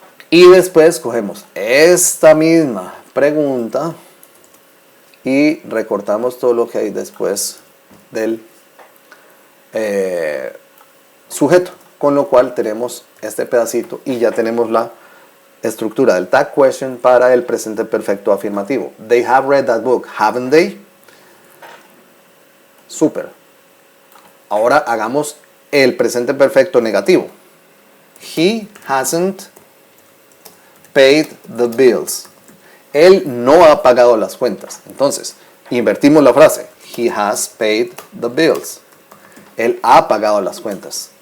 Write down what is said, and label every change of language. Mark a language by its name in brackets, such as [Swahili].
[Spanish] Y después cogemos esta misma pregunta y recortamos todo lo que hay después del sujeto, con lo cual tenemos este pedacito y ya tenemos la estructura del tag question para el presente perfecto afirmativo. [English] They have read that book, haven't they? [Spanish] Súper. Ahora hagamos el presente perfecto negativo. [English] He hasn't paid the bills. [Spanish] Él no ha pagado las cuentas. Entonces, invertimos la frase. [English] He has paid the bills. [Spanish] Él ha pagado las cuentas.